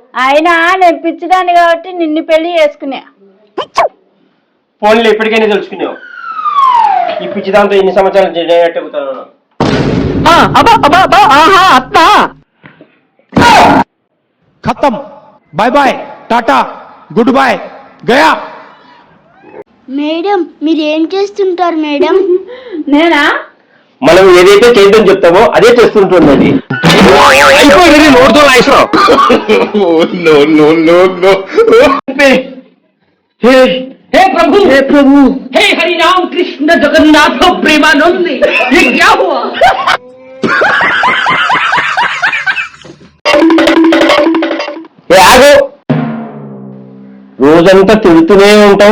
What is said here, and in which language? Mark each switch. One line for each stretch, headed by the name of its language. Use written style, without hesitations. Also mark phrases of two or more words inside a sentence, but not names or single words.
Telugu: అయినా నేను పిచ్చిదాన్ని కాబట్టి నిన్ను పెళ్లి చేసుకున్నా. ఫోన్లో ఎప్పటికైనా తెలుసుకున్నావు. ఈ పిచ్చిదాంతో ఎన్ని సంవత్సరాలు చెబుతాను.
Hindi: खत्म
English: bye bye tata good bye
Hindi: गया.
Telugu: మేడం మీరు ఏం చేస్తుంటారు మేడం? నేనా? మనం ఏదైతే చేద్దాం చెప్తామో అదే చేస్తుంటుంది.
Hindi: हे प्रभु हे प्रभु हे हरि राम कृष्ण जगन्नाथ प्रेमानंद ये क्या हुआ?
Telugu: ఆగు, రోజంతా తిడుతూనే ఉంటావు.